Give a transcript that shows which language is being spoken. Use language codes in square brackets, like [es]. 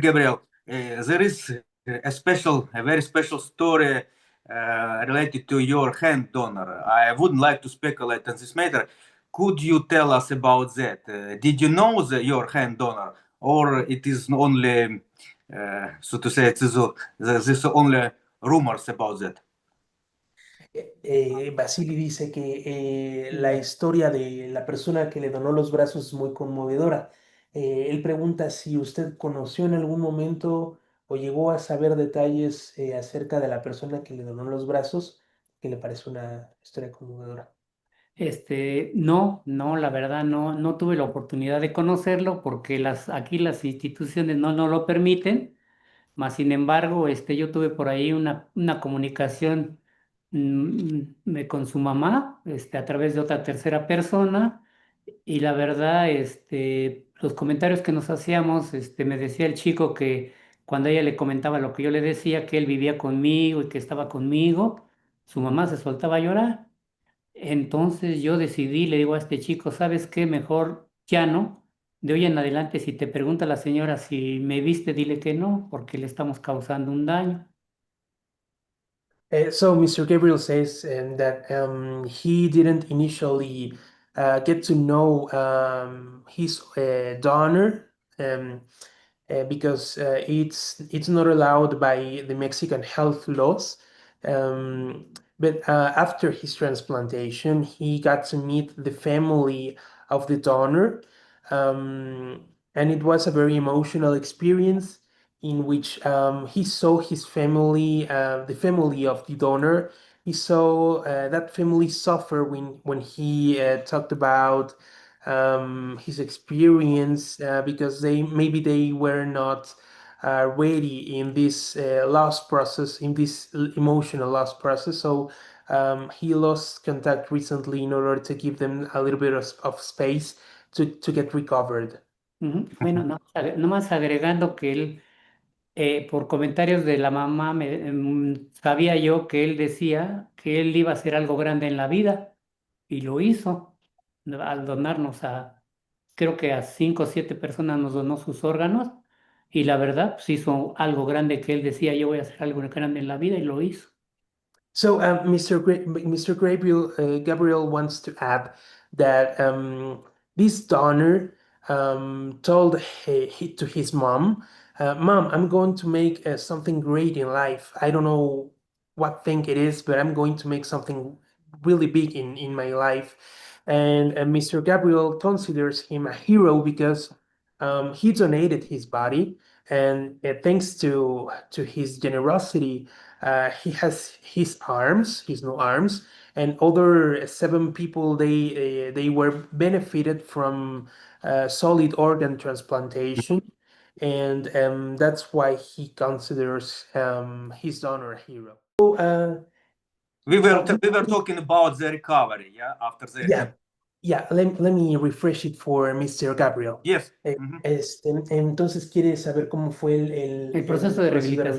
[en] Gabriel, there is a very special story related to your hand donor. I wouldn't like to speculate on this matter. Could you tell us about that? Did you know your hand donor, or it is only, so to say, it is, this only rumors about that? [es] Basili dice que la historia de la persona que le donó los brazos es muy conmovedora. Él pregunta si usted conoció en algún momento o llegó a saber detalles acerca de la persona que le donó los brazos, que le parece una historia conmovedora. No, no, la verdad no tuve la oportunidad de conocerlo porque aquí las instituciones no lo permiten. Mas, sin embargo, yo tuve por ahí una comunicación con su mamá, a través de otra tercera persona, y la verdad, los comentarios que nos hacíamos, me decía el chico que cuando ella le comentaba lo que yo le decía, que él vivía conmigo y que estaba conmigo, su mamá se soltaba a llorar. Entonces yo decidí, le digo a este chico, ¿sabes qué? Mejor ya no. De hoy en adelante, si te pregunta la señora si me viste, dile que no, porque le estamos causando un daño. [en] So Mr. Gabriel says that he didn't initially get to know his donor because it's not allowed by the Mexican health laws. But after his transplantation, he got to meet the family of the donor, and it was a very emotional experience in which he saw his family, the family of the donor. He saw that family suffer when he talked about his experience because maybe they were not ready in this loss process, in this emotional loss process. So he lost contact recently in order to give them a little bit of space to get recovered. [es] Bueno, nomás agregando que por comentarios de la mamá, sabía yo que él decía que él iba a hacer algo grande en la vida y lo hizo al donarnos creo que a 5 o 7 personas nos donó sus órganos y la verdad, pues hizo algo grande que él decía, yo voy a hacer algo grande en la vida y lo hizo. [en] So, Mr. Gabriel, Gabriel wants to add that this donor told to his mom, "Mom, I'm going to make something great in life. I don't know what thing it is, but I'm going to make something really big in my life." And Mr. Gabriel considers him a hero because he donated his body, and thanks to his generosity, he has his arms, his new arms, and other 7 people they were benefited from solid organ transplantation, and that's why he considers his donor a hero. So, We were talking about the recovery, yeah, after the let me refresh it for Mr. Gabriel. yes. [es] Entonces, ¿quiere saber cómo fue El proceso de rehabilitación.